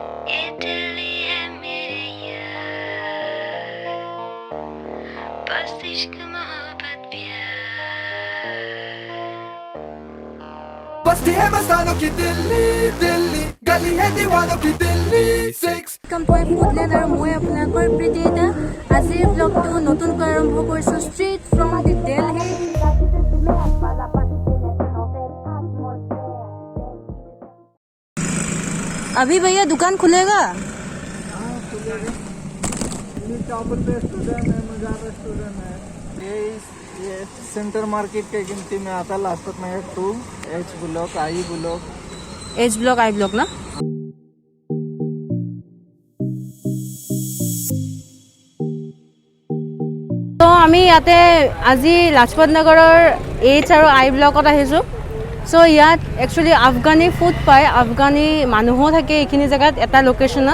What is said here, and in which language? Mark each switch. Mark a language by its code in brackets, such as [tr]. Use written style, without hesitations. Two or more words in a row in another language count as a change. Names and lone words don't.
[hi] ये दिल्ली है मेरे यार, बस इश्क मोहब्बत प्यार। बस्ती है मस्तानों की दिल्ली, दिल्ली गली है दीवानों की दिल्ली 6। [as] মই ফুডলেণ্ড আৰু মই আপোনালোকৰ প্ৰীতিতা। আজিৰ ব্লগটো নতুনকৈ আৰম্ভ কৰিছোঁ [en] street from the [as] দিল্লী। [hi] अभी भैया दुकान खुलेगा? ये सेंटर मार्केट के गिनती में आता है। लाजपत नगर 2 एच ब्लॉक आई ब्लॉक एच ब्लॉक आई ब्लॉक ना। [as] তো আমি ইয়াতে আজি লাজপত নগৰৰ এইচ আৰু আই ব্লকত আহিছোঁ। সো ইয়াত একচুৱেলি আফগানী ফুড পায়, আফগানী মানুহো থাকে এইখিনি জেগাত এটা লোকেশ্যনত।